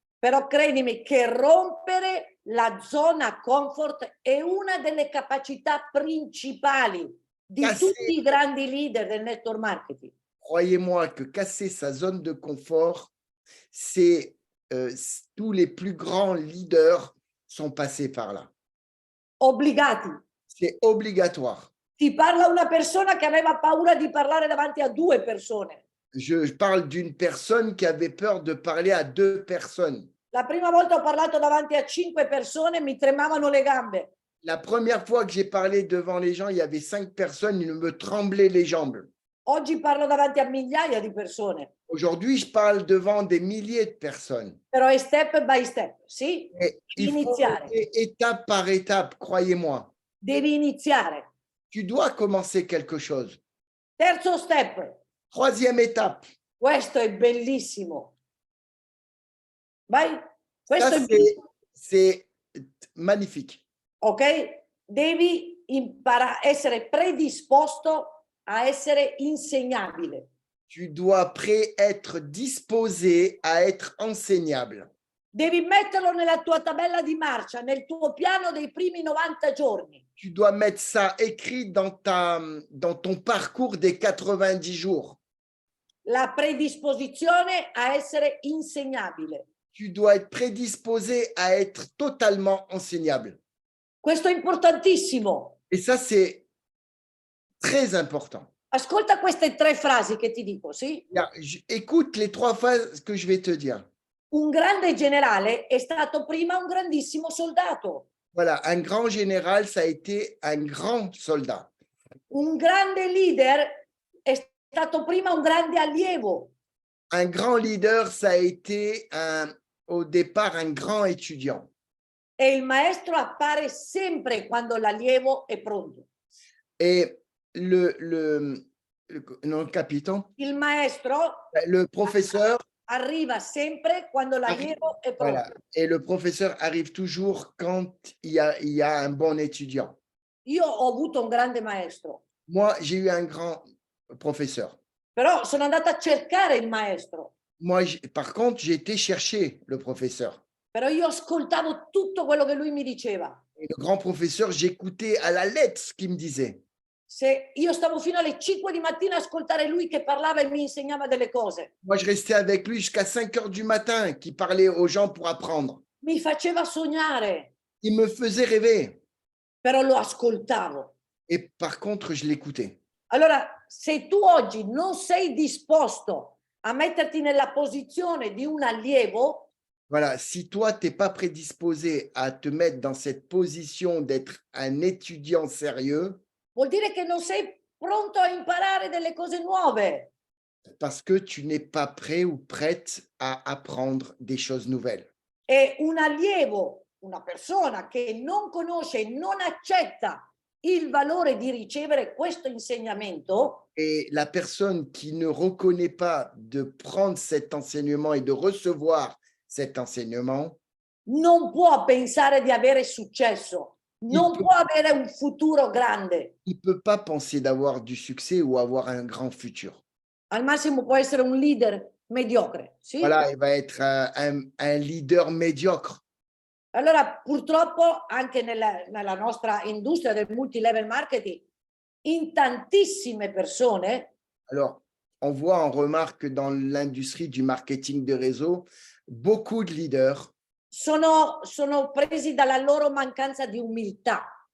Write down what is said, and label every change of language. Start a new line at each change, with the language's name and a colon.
Italian: Però credimi che rompere la zona comfort è una delle capacità principali di
French: Casser-
Italian: tutti i grandi leader del network marketing.
French: Croyez-moi que casser sa zone de confort, c'est tous les plus grands leaders sont passés par là.
Italian: Obbligati.
French: C'est obligatoire.
Italian: Ti parla una persona che aveva paura di parlare davanti a 2 persone.
French: Je parle d'une personne qui avait peur de parler à 2 personnes.
Italian: La prima volta ho parlato davanti a 5 persone, mi tremavano le gambe.
French: La première fois que j'ai parlé devant les gens, il y avait 5 personnes, il me tremblait les jambes.
Italian: Oggi parlo davanti a migliaia di persone,
French: Aujourd'hui, je parle devant des milliers de personnes.
Italian: però è
English: step by step,
Italian: sì?
French: Et il faut
Italian: Iniziare.
French: aller étape par étape, croyez-moi.
Italian: Devi iniziare.
French: Tu dois commencer quelque chose.
Italian: Terzo step,
French: Troisième étape,
Italian: questo è bellissimo. Vai? Questo
French: ça
Italian: è bellissimo,
French: c'est magnifique.
Italian: ok? Devi essere predisposto a essere insegnabile.
French: Tu dois être disposé à être enseignable.
Italian: Devi metterlo nella tua tabella di marcia, nel tuo piano dei primi 90 giorni.
French: Tu dois mettre ça écrit dans ton parcours des 90 jours.
Italian: La predisposizione a essere insegnabile.
French: Tu dois être prédisposé à être totalement enseignable.
Italian: Questo è importantissimo.
French: Et ça, c'est très important.
Italian: Ascolta queste 3 frasi che ti dico, sì?
French: Écoute les 3 phrases que je vais te dire.
Italian: Un grande generale è stato prima un grandissimo soldato.
French: Voilà, un grand général, ça a été un grand soldat.
Italian: Un grande leader è stato prima un grande allievo.
French: Un grand leader, ça a été au départ un grand étudiant.
Italian: E il maestro appare sempre quando l'allievo è pronto.
French: Et non, capitaine,
Italian: Il maestro
French: le professeur,
Italian: arriva sempre quando l'allievo è pronto.
French: voilà, et le professeur arrive toujours quand il y a un bon étudiant.
Italian: Io ho avuto un grande maestro,
French: Moi, j'ai eu un grand professeur.
Italian: però sono andata a cercare il maestro.
French: Moi, par contre, j'ai été chercher le professeur.
Italian: Però io ascoltavo tutto quello che lui mi diceva.
French: Et le grand professeur, j'écoutais à la lettre ce qu'il me disait.
Italian: Se io stavo fino alle 5 di mattina a ascoltare lui che parlava e mi insegnava delle cose.
French: Moi, je restais avec lui jusqu'à 5 heures du matin, qui parlait aux gens pour apprendre.
Italian: Mi faceva sognare,
French: Il me faisait rêver.
Italian: però lo ascoltavo.
French: Et par contre, je l'écoutais.
Italian: Allora, se tu oggi non sei disposto a metterti nella posizione di un allievo,
French: Voilà, si toi, tu n'es pas prédisposé à te mettre dans cette position d'être un étudiant sérieux,
Italian: vuol dire che non sei pronto a imparare delle cose nuove.
French: parce que tu n'es pas prêt ou prête à apprendre des choses nouvelles.
Italian: E un allievo, una persona che non conosce, non accetta il valore di ricevere questo insegnamento,
French: Et la personne qui ne reconnaît pas de prendre cet enseignement et de recevoir cet enseignement,
Italian: non può pensare di avere successo, non può- può avere un futuro grande.
French: il ne peut pas penser d'avoir du succès ou avoir un grand futur.
Italian: Al massimo può essere un leader mediocre, sì?
French: Voilà, il va être un leader médiocre.
Italian: Allora, purtroppo, anche nella nostra industria del multilevel marketing, in tantissime persone
French: Alors, on remarque dans l'industrie du marketing de réseau, beaucoup de leaders,
Italian: sono presi dalla loro mancanza di umiltà.